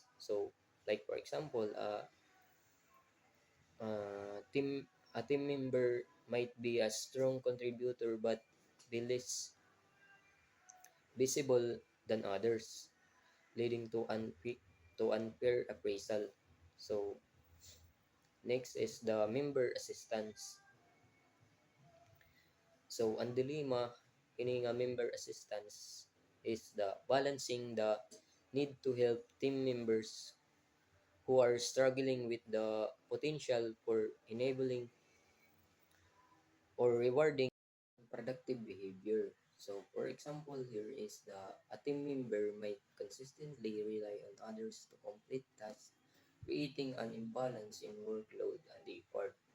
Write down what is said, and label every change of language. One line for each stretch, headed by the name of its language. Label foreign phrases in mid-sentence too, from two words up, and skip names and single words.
English: So like for example, team a team member might be a strong contributor but be less visible than others, leading to unfair appraisal. So next is the member assistance. So
Waray: ang dilemma ini nga
English: member assistance is the balancing the need to help team members who are struggling with the potential for enabling or rewarding productive behavior. So, for example, here is a team member might consistently rely on others to complete tasks, creating an imbalance in workload and effort.